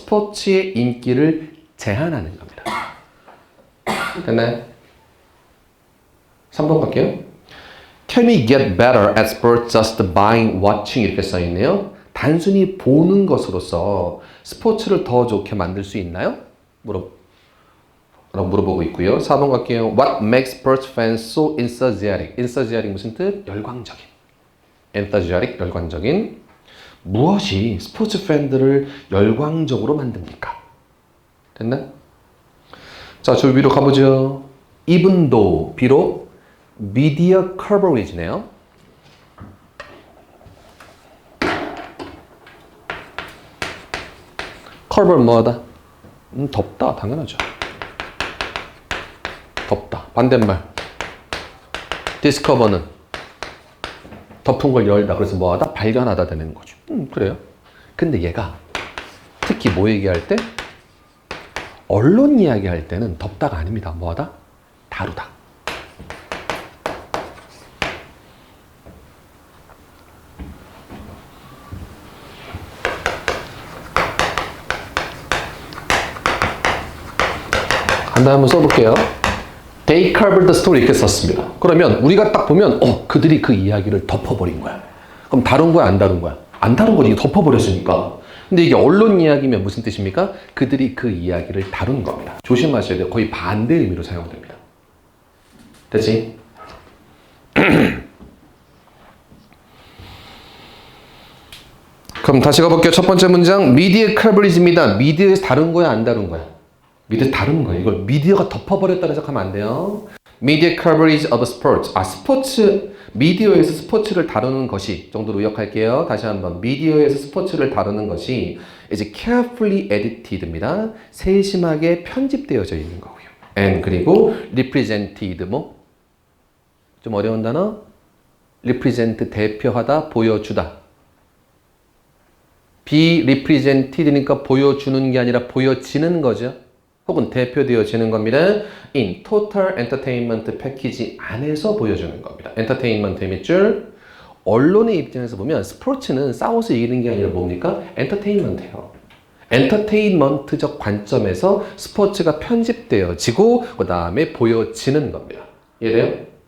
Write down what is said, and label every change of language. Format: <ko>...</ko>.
<ko>스포츠의 인기를 제한하는 겁니다. 됐나요? 3번 갈게요.</ko> <en>Can we get better at sports just by watching?</en> <ko>이렇게 써있네요. 단순히 보는 것으로서 스포츠를 더 좋게 만들 수 있나요? 물어보고 있고요. 4번 갈게요.</ko> <en>What makes sports fans so enthusiastic?</en> <ko>enthusiastic 무슨 뜻? 열광적인. enthusiastic, 열광적인. 무엇이 스포츠 팬들을 열광적으로 만듭니까? 됐나? 자, 저 위로 가보죠.</ko> <en>Even though,</en> <ko>비록</ko> <en>media coverage네요.</en> <ko>cover 뭐하다? 덮다, 당연하죠. 덮다. 반대말. discover는 덮은 걸 열다. 그래서 뭐하다? 발견하다 되는 거죠. 그래요. 근데 얘가 특히 뭐 얘기할 때? 언론 이야기할 때는 덮다가 아닙니다. 뭐하다? 다루다. 한 다음 한번 써볼게요.</ko> <en>They covered the story</en> <ko>이렇게 썼습니다. 그러면 우리가 딱 보면 그들이 그 이야기를 덮어버린 거야. 그럼 다룬 거야, 안 다룬 거야? 안 다룬 거지. 덮어버렸으니까. 근데 이게 언론 이야기면 무슨 뜻입니까? 그들이 그 이야기를 다룬 겁니다. 조심하셔야 돼요. 거의 반대 의미로 사용됩니다. 됐지? 그럼 다시 가볼게요. 첫 번째 문장. 미디어 커버리지입니다. 미디어에서 다룬 거야, 안 다룬 거야? 미디어 다룬 거예요. 이걸 미디어가 덮어버렸다 해석하면 안 돼요.</ko> <en>Media coverage of sports.</en> <ko>스포츠, 미디어에서 스포츠를 다루는 것이 정도로 요약할게요. 다시 한번. 미디어에서 스포츠를 다루는 것이 이제</ko> <en>carefully edited</en> <ko>입니다. 세심하게 편집되어져 있는 거고요. And 그리고 represented 좀 어려운 단어? represent 대표하다, 보여주다. be represented니까 보여주는 게 아니라 보여지는 거죠. 혹은 대표되어지는 겁니다.</ko> <en>in total entertainment package</en> <ko>안에서 보여주는 겁니다. entertainment의 밑줄. 언론의 입장에서 보면 스포츠는 싸워서 이기는 게 아니라 뭡니까? 엔터테인먼트예요. 엔터테인먼트적 관점에서 스포츠가 편집되어지고 그 다음에 보여지는 겁니다. 이해돼요?</ko>